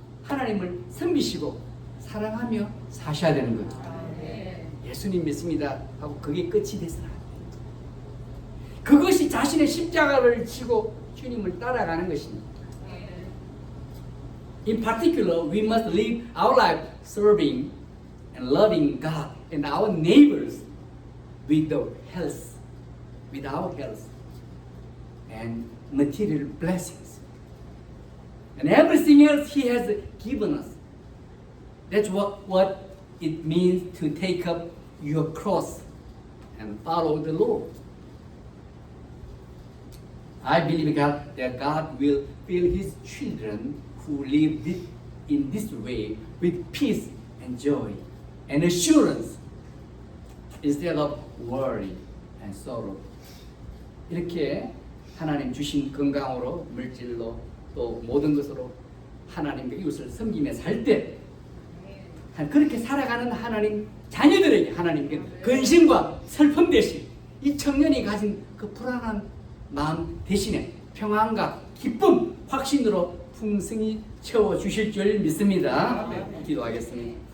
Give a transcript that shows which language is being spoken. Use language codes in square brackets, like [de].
[ko] 하나님을 섬기시고 사랑하며 사셔야 되는 거죠. 예수님 믿습니다 하고 그게 끝이 됐어요. 그것이 자신의 십자가를 지고 주님을 따라가는 것입니다. [en] In particular, we must live our life serving and loving God and our neighbors with the health, with our health and material blessings. And everything else He has given us. That's what it means to take up your cross and follow the Lord. I believe that God will fill His children who live in this way with peace and joy and assurance instead of worry and sorrow. [ko] 이렇게 하나님 주신 건강으로, 물질로, 또 모든 것으로 하나님과 이웃을 섬기며 살 때 그렇게 살아가는 하나님 자녀들에게 하나님께 근심과 슬픔 대신 이 청년이 가진 그 불안한 마음 대신에 평안과 기쁨, 확신으로 풍성히 채워주실 줄 믿습니다. 기도하겠습니다.